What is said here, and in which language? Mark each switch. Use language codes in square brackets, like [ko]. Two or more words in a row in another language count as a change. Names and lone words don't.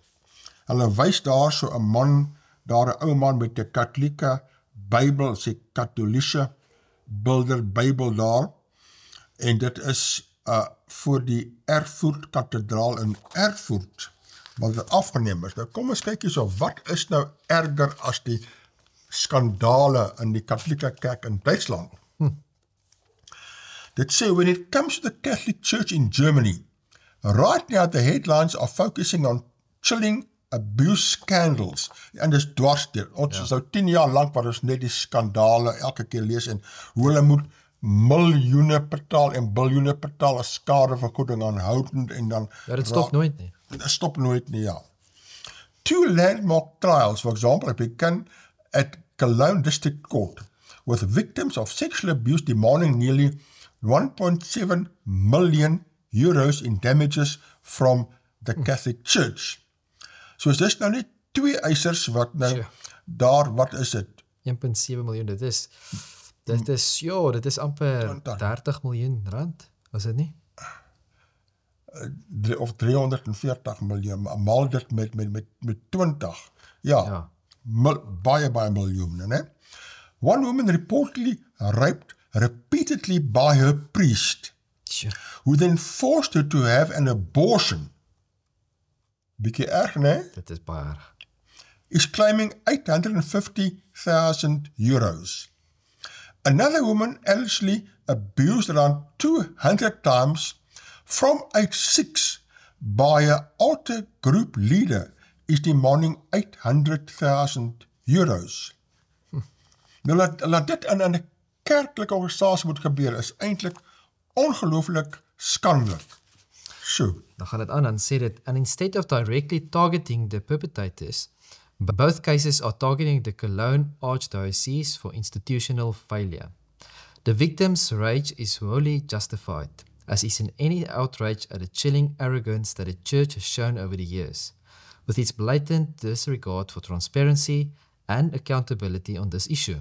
[af] Hulle wys daar so 'n man, daar 'n ou man met 'n Katolieke Bybel, sê Katoliese Bilder Bybel daar, en dit is voor die Erfurt Kathedraal in Erfurt, wat dit afgeneem is. Nou kom ons kyk hierso, wat is nou erger as die skandale in die Katholieke kerk in Duitsland? Dit sê, [en] when it comes to the Catholic Church in Germany, right now the headlines are focusing on chilling abuse scandals. [af] En dis dwarsdeur. Ons is nou 10 jaar lank waar ons net die skandale elke keer lees en hoe hulle moet miljoene betaal en biljoene betaal as skadevergoeding aanhoudend en dan... Ja, dit stop nooit nie. Dit stop nooit nie, ja. [en] 2 landmark trials, for example, began at Cologne District Court with victims of sexual abuse demanding nearly 1.7 million euros in damages from the Catholic Church. [af] So is dis nou net 2 eisers wat nou daar, wat is dit? 1.7 miljoen, dit is amper 30 miljoen rand, is dit nie? Of 340 miljoen, maal dit met 20. Ja. Baie miljoene, né? [en] One woman reportedly raped repeatedly by her priest, who then forced her to have an abortion. [af] Bietjie erg, né? Dit is baie erg. [en] Is claiming 850,000 euros. Another woman allegedly abused around 200 times from age 6 by an altar group leader is demanding 800,000 euros. [af] Nou, laat dit in 'n kerklike organisasie moet gebeur, is eintlik ongelooflik skandelik. So. Dan gaan dit aan en sê dit, [en] and instead of directly targeting the perpetrators, both cases are targeting the Cologne Archdiocese for institutional failure. The victim's rage is wholly justified, as is in any outrage at the chilling arrogance that the Church has shown over the years, with its blatant disregard for transparency and accountability on this issue.